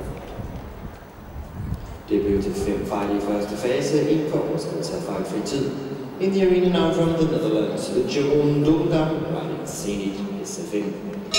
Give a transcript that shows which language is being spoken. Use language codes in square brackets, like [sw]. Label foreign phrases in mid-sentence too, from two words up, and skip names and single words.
[da] Det blev til 5 fejl i første fase, 1 for overskridelse af fejlfri tid. [en] In the arena now from the Netherlands, Jeroen Dondam riding Zenit SFM.